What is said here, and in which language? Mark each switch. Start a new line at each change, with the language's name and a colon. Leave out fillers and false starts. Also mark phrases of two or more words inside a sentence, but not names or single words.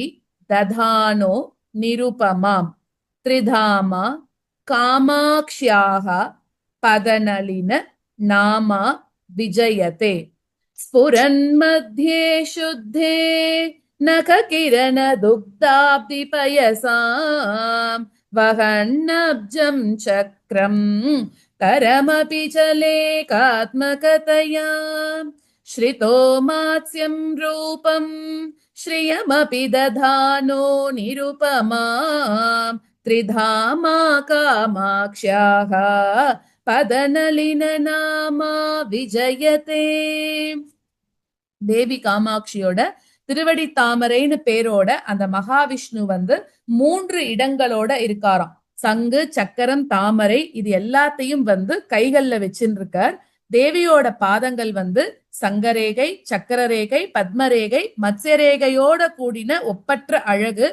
Sanskrit: दधानो निरुपमां त्रिधामा कामाक्ष्याः पदनलिन नामा विजयते स्फुरन् मध्ये शुद्धे नखकिरण दुग्धाब्धि पयसां वहन्नब्जं चक्रं दरमपि च लेखात्मकतया श्रितो मात्स्यं रूपं श्रियमपि दधानो निरुपमां त्रिधामा कामाक्ष्याः पदनलिननामा विजयते.
Tamil: தேவி காமாட்சியோட திருவடி தாமரைன்னு பேரோட அந்த மகாவிஷ்ணு வந்து 3 இடங்களோட இருக்காராம். சங்கு, சக்கரம், தாமரை இது எல்லாத்தையும் வந்து கைகள்ல வச்சுன்னு இருக்கார். தேவியோட பாதங்கள் வந்து சங்கரேகை, சக்கரரேகை, பத்மரேகை, மத்ஸ்யரேகையோட கூடின ஒப்பற்ற அழகு.